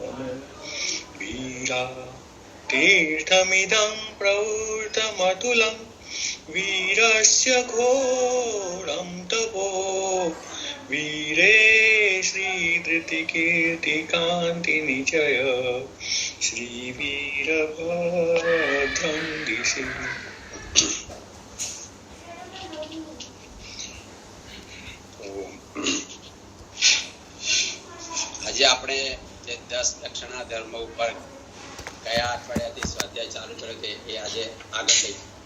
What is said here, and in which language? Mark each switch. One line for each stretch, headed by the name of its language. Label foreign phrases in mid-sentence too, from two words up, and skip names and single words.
Sanskrit: वीरा तीर्थमिदं प्रवृतमतुलं वीरस्य घोरं तपो वीरे श्रीधृतिकीर्तिकान्तिनिचय श्रीवीरभद्रं दिशि।
Gujarati: આજે આપણે જે 10 લક્ષણા ધર્મ ઉપર કયા અઠવાડિયાથી સ્વાધ્યાય ચાલુ કર્યો છે એ આજે આગળ લઈ.